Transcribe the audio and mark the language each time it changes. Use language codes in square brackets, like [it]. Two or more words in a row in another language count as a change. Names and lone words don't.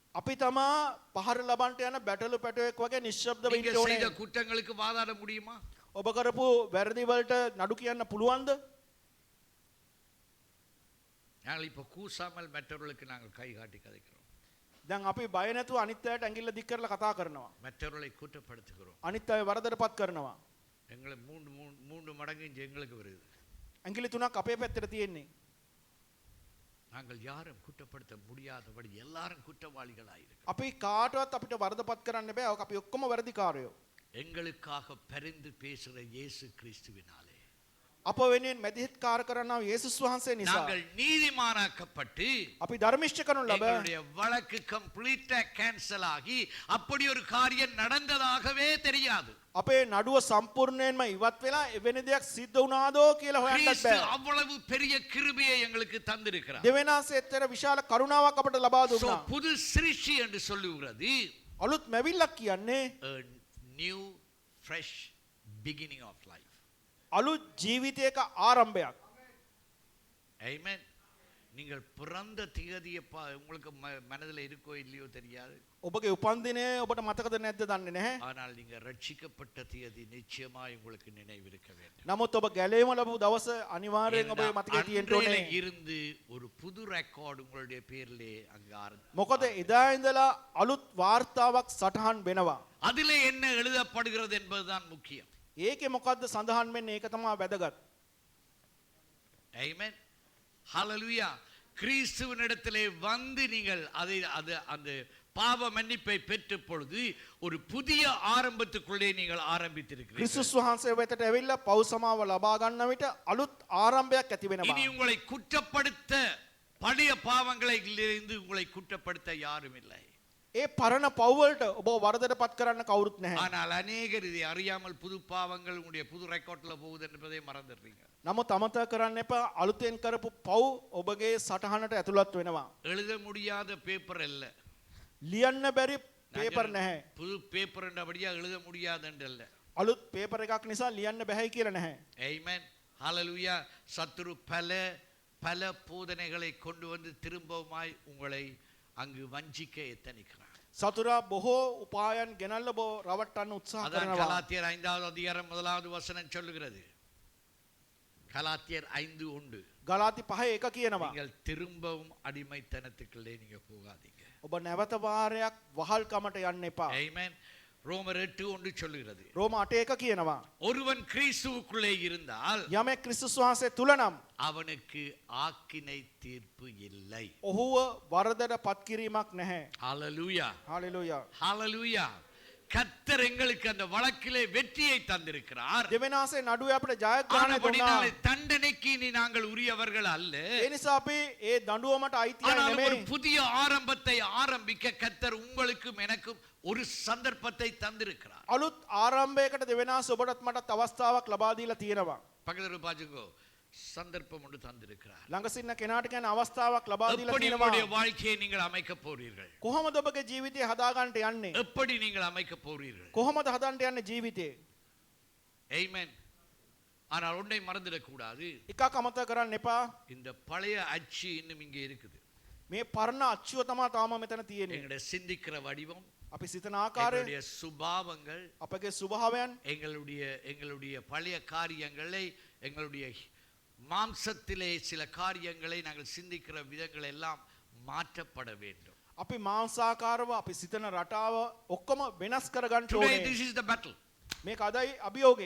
[si] අපි තමා පහර ලබන්ට යන බැටළු පැටුවෙක් වගේ නිශ්ශබ්දව [ta] நீங்க [si] ඉන්න [ta] செய்த [si] ඕනේ. [ta] குற்றங்களுக்கு வாதாட முடியுமா? [si] ඔබ කරපු වැරදි වලට නඩු කියන්න පුළුවන්ද? [ta] நாங்கள் இப்போ கூசாமல் மற்றவர்களுக்கு நாங்கள் கை காட்டி கதைக்கிறோம். [si] දැන් අපි බය නැතුව අනිත් අයට ඇඟිල්ල දික් කරලා කතා කරනවා. [ta] மற்றவர்களை குற்றப்படுத்துகிறோம். [si] අනිත් අය වරදටපත් කරනවා. [ta] எங்களை மூன்று மடங்கு இங்கே எங்களுக்கு வருது. [si] ඇඟිලි තුනක් අපේ පැත්තට තියෙන්නේ. [ta] நாங்கள் யாரும் குற்றப்படுத்த முடியாதபடி எல்லாரும் குற்றவாளிகளாயிருக்கிறோம். [si] අපි කාටවත් අපිට වරදපත් කරන්න බෑ. අපි ඔක්කොම වැරදිකාරයෝ. [ta] எங்களுக்காக பரிந்து பேசுகிற இயேசு கிறிஸ்துவினாலே [si] අප වෙනුවෙන් මැදිහත්කාර කරනා යේසුස් වහන්සේ නිසා [ta] நாங்கள் நீதிமானாக்கப்பட்டு [si] අපි ධර්මිෂ්ඨ කරනු ලබ [ta] எங்களுடைய வழக்கு [en] completely cancel [ta] ஆகி அப்படி ஒரு காரியம் நடந்ததாகவே தெரியாது. [si] අපේ නඩුව සම්පූර්ණයෙන්ම ඉවත් වෙලා එවැනි දෙයක් සිද්ධ වුණාදෝ කියලා හොයන්නත් [ta] கிறிஸ்து [si] බෑ. [ta] அவ்வளவு பெரிய கிருபையை எங்களுக்கு தந்திருக்கிறார். [si] දෙවියන්වහන්සේ ඇත්තට විශාල කරුණාවක් අපට ලබා So, දුන්නා. புது சிருஷ்டி என்று சொல்லுகிறது අලුත් මැවිල්ලක් කියන්නේ [en] a new fresh beginning of life. [si] අලුත් ජීවිතයක ආරම්භයක්. Amen. [ta] நீங்கள் பிறந்த திகதியை உங்களுக்கு மனதில் இருக்கோ இல்லையோ தெரியாது. [si] ඔබගේ උපන්දිනය ඔබට මතකද නැද්ද දන්නේ නැහැ. [ta] ஆனால் நீங்க ரட்சிக்கப்பட்ட திகதி நிச்சயமாய் உங்களுக்கு நினைவிருக்க வேண்டும். [si] නමුත් ඔබ ගැලවීම ලැබු දවස අනිවාර්යෙන් ඔබේ මතකයේ තියෙන්න [ta] அன்றையில [si] ඕනේ. [ta] இருந்து ஒரு புது ரெக்கார்டு உங்களுடைய பேரிலே அங்க [si] මොකද එදා ඉඳලා අලුත් වාර්තාවක් සටහන් වෙනවා. [ta] அதிலே என்ன எழுதப்படுகிறது என்பதுதான் முக்கியம். [si] ඒකේ මොකද්ද සඳහන් වෙන්නේ? ඒක තමයි වැදගත්. [en] Amen. Hallelujah. [ta] கிறிஸ்துவினிடத்திலே வந்து நீங்கள் அந்த பாவ மன்னிப்பை பெற்ற பொழுது ஒரு புதிய ஆரம்பத்துக்குள்ளே நீங்கள் ஆரம்பித்திருக்கிறீர்கள். [si] ක්‍රිස්තුස් වහන්සේ වෙතට ඇවිල්ලා පව් සමාව ලබා ගන්න විට අලුත් ආරම්භයක් ඇති වෙනවා. [ta] இனி உங்களை குற்றப்படுத்த பழைய பாவங்களிலிருந்து உங்களை குற்றப்படுத்த யாரும் இல்லை. [si] ඒ පරණ පව් වලට ඔබ වරදටපත් කරන්න කවුරුත් නැහැ. [ta] ஆனால் அநேகர் இதை அறியாமல் புது பாவங்கள் உங்களுடைய புது ரெக்கார்ட்ல போகுது என்பதை மறந்துடுறீங்க. [si] නමුත් අමතක කරන්න එපා අලුතෙන් කරපු පව් ඔබගේ සටහනට ඇතුළත් වෙනවා. [ta] எழுத முடியாத பேப்பர் அல்ல. [si] ලියන්න බැරි පේපර් නැහැ. [ta] புது பேப்பர் என்றபடியா எழுத முடியாது என்றல்ல. [si] අලුත් පේපර් එකක් නිසා ලියන්න බැහැ කියලා නැහැ. [en] Amen. Hallelujah. [ta] சத்துரு பல போதனைகளை கொண்டு வந்து திரும்பவுமாய் உங்களை அங்கு வஞ்சிக்க எத்தனிக்கிறார். [si] සතුරා බොහෝ උපායන් ගෙනල්ලා බෝ රවට්ටන්න උත්සාහ [ta] அதான் [si] කරනවා. [ta] கலாத்தியர் 5வது அதிகாரம் 1வது வசனம் சொல்லுகிறது. கலாத்தியர் 5:1. [si] ගලාති 5:1 කියනවා. [ta] நீங்கள் திரும்பவும் அடிமைத்தனத்துக்குள்ளே நீங்க போகாதீங்க. [si] ඔබ නැවත වාරයක් වහල්කමට යන්න එපා. [ta] Amen. ரோமர் 8:1 சொல்லுகிறது. [si] රෝම 8:1 කියනවා. [ta] ஒருவன் கிறிஸ்துவுக்குள்ளே இருந்தால் [si] යමෙක් ක්‍රිස්තුස් වහන්සේ තුල නම් [ta] அவனுக்கு ஆக்கினை தீர்ப்பு இல்லை. [si] ඔහුව වරදට පත් කිරීමක් නැහැ. [ta] ஹalleluya. [si] හalleluya. [ta] ஹalleluya. கர்த்தர் எங்களுக்கு அந்த வழக்கிலே வெற்றியை தந்திருக்கிறார். [si] දෙවෙනාසේ නඩුවේ අපිට ජයග්‍රහණය දුන්නා. [ta] ஆனபடினாலே தண்டனைக்கு இனி நாங்கள் உரியவர்கள் அல்ல. [si] ඒ නිසා අපි ඒ දඬුවමට අයිතියි [ta] ஆனால் ஒரு [si] නෙමෙයි. [ta] புதிய ஆரம்பத்தை ஆரம்பிக்க கர்த்தர் உங்களுக்கும் எனக்கும் ஒரு சந்தர்ப்பத்தை தந்திருக்கிறார். [si] අලුත් ආරම්භයකට දෙවෙනාස ඔබටත් මටත් අවස්ථාවක් ලබා දීලා තියෙනවා. [ta] பக்கத்துல பாருங்க, சந்தர்ப்பம் ஒன்று தந்திருக்கிறார். [si] ළඟ සින්න කෙනාට කියන අවස්ථාවක් ලබා දීලා [ta] எப்படி [si] තියෙනවා. [ta] உங்களுடைய வாழ்க்கையை நீங்கள் அமைக்க போறீர்கள்? [si] කොහොමද ඔබගේ ජීවිතය හදාගන්න යන්නේ? [ta] எப்படி நீங்கள் அமைக்க போறீர்கள்? [si] කොහොමද හදන්න යන්නේ ජීවිතේ? [ta] Amen. ஆனால் ஒன்றை மறந்துடக் கூடாது. [si] එකක් අමතක කරන්න එපා. [ta] இந்த பழைய அச்சு இன்னும் இங்கே இருக்குது. [si] මේ පරණ අච්චුව තමයි තාම මෙතන තියෙන්නේ. [ta] எங்களுடைய சிந்திக்கிற வடிவம், [si] අපි සිතන ආකාරය, [ta] எங்களுடைய சுபாவங்கள், [si] අපගේ ස්වභාවයන්, [ta] எங்களுடைய பழைய காரியங்களை, எங்களுடைய மாம்சத்திலே சில காரியங்களை நாங்கள் சிந்திக்கிற விதங்கள் எல்லாம் மாற்றப்பட வேண்டும். [si] අපි මාංශාකාරව අපි සිතන රටාව ඔක්කොම වෙනස් කරගන්න Today ඕනේ. [en] this is the battle. [si] මේක අදයි අභියෝගය.